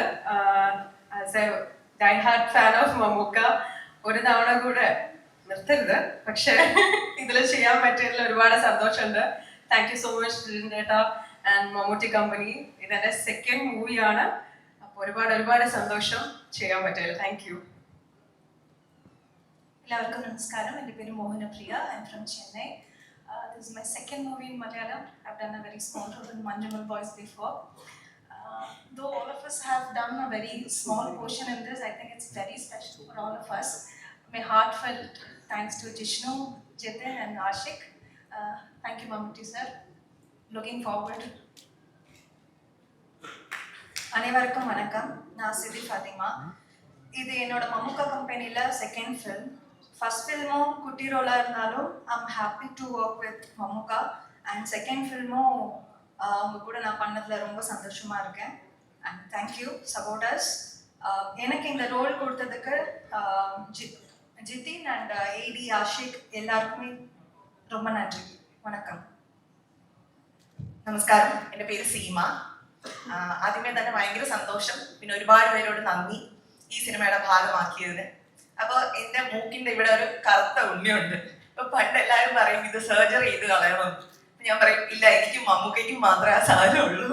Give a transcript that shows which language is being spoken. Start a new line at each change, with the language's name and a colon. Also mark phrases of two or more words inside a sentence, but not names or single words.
English: As a die heart fan of
Malayalam: മമ്മൂക്ക ഒരു തവണ കൂടെ നിർത്തരുത്, പക്ഷെ ഇതിൽ ചെയ്യാൻ പറ്റിയതിൽ ഒരുപാട് സന്തോഷമുണ്ട്.
English: Thank you so much ചേട്ടാ and Mammootty Company.
Malayalam: ഇതെൻ്റെ
English: second movie.
Malayalam: അപ്പോൾ ഒരുപാട് സന്തോഷം ചെയ്യാൻ പറ്റില്ല.
English: Thank you.
Malayalam: എല്ലാവർക്കും നമസ്കാരം. എൻ്റെ പേര് മോഹനപ്രിയ.
English: I'm from Chennai. This is my second movie in Malayalam. I've done a very small role in Manjumal Boys before. Though all of us have done a very small portion in this, I think it's very special for all of us. My heartfelt thanks to Jishnu, Jitin and Ashik. Thank you, Mammootty sir. Looking forward.
Tamil: அனைவருக்கும் வணக்கம். நான் சிதி ஃபாத்திமா. இது என்னோட மம்முக்கா கம்பெனியில்
English: second film. first film
Tamil: குட்டி ரோலாக இருந்தாலும்
English: I'm happy to work with Mammukka. and second film
Tamil: அவங்க கூட நான் பண்ணதில் ரொம்ப சந்தோஷமாக இருக்கேன்.
English: And thank you supporters.
Tamil: எனக்கு இந்த ரோல் கொடுத்ததுக்கு ஜிதின் அண்ட் ஏடி ஆஷிக் எல்லாருக்குமே ரொம்ப நன்றி. വണക്കം.
Malayalam: നമസ്കാരം, എൻ്റെ പേര് സീമ. ആദ്യമേ തന്നെ ഭയങ്കര സന്തോഷം, പിന്നെ ഒരുപാട് പേരോട് നന്ദി ഈ സിനിമയുടെ ഭാഗമാക്കിയതിന്. അപ്പോൾ എൻ്റെ മൂക്കിൻ്റെ ഇവിടെ ഒരു കറുത്ത ഉണ്ണിയുണ്ട്. അപ്പോൾ പണ്ട് എല്ലാവരും പറയും ഇത് സർജറി ചെയ്ത് കളയണം. ഞാൻ പറയും ഇല്ല, എനിക്കും മമ്മൂക്കയ്ക്കും മാത്രമേ ആ സാധനമുള്ളൂ.